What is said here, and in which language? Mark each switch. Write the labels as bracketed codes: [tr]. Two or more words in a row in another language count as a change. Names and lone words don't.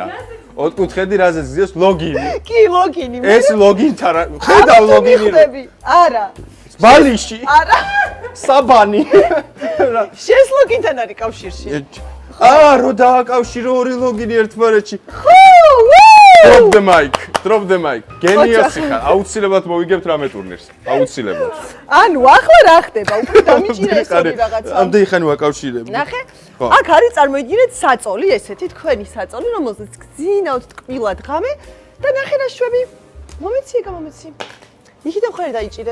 [ka] ოთხკუთხედი რაზეც გძინავს ლოგინი. კი, ლოგინი. ეს ლოგინთან ხედავ ლოგინი. არა. ბალიში. არა. საბანი. შენს ლოგინთან არის კავშირში. რო დააკავშირო ორი ლოგინი ერთმანეთში. ხო! [en] Drop the mic. [ka] გენიოსი ხარ. აუცილებლად მოვიგებთ რამე ტურნირს. აუცილებლად. ანუ ახლა რა ხდება? უფრო დამიჭირეს ორი რაღაცა. ამდენი ხანი ვაკავშირებ. ნახე? აქ არის წარმოიდგინეთ საწოლი, ესეთი თქვენი საწოლი, რომელზეც გძინავთ ტკბილად ღამე და ნახე რა შვები. მომეცი, გამომეცი. იქიდან ხარ დაიჭირე.